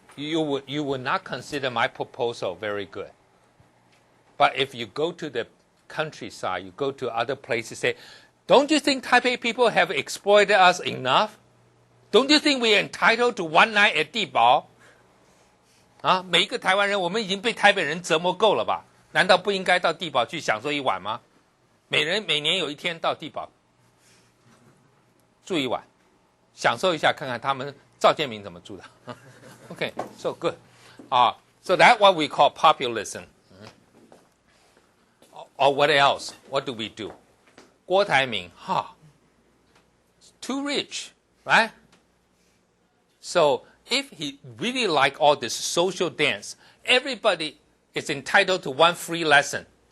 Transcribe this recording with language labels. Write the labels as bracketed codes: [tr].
[en] You would not consider my proposal very good. But if you go to the countryside, you go to other places, say, don't you think Taipei people have exploited us enough? Don't you think we are entitled to one night at 地堡？ [zh] 啊，每一个台湾人，我们已经被台北人折磨够了吧？难道不应该到地堡去享受一晚吗？每年有一天到地堡住一晚，享受一下，看看他们赵建明怎么住的。 [en] Okay, so good. So that's what we call populism. Or what else? What do we do? 郭台铭, too rich, right? So if he really like all this social dance, everybody is entitled to one free lesson.